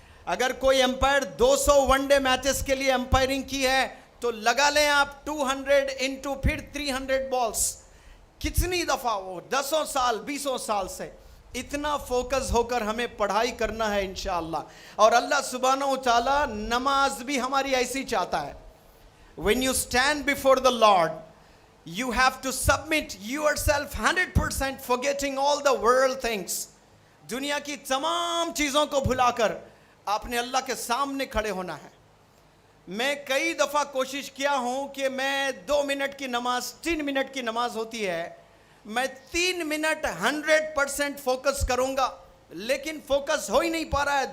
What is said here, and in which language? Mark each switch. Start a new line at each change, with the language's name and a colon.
Hindi: अगर कोई empire 200 one day matches के लिए एम्पायरिंग की है तो लगा लें आप 200 इंटू फिर 300 बॉल्स, कितनी दफा वो 10 साल 20 साल से इतना फोकस होकर हमें पढ़ाई करना है इंशाअल्लाह। और अल्लाह सुब्हानहू तआला नमाज भी हमारी ऐसी चाहता है।
English: When you stand before the Lord, you have to submit yourself 100%, forgetting all the world things.
Hindi: दुनिया की तमाम चीज़ों को भुलाकर आपने अल्लाह के सामने खड़े होना है। मैं कई दफ़ा कोशिश किया हूँ कि मैं 2 मिनट की नमाज, 3 मिनट की नमाज होती है, मैं 3 मिनट 100% फोकस करूँगा, लेकिन फोकस हो ही नहीं पा रहा है।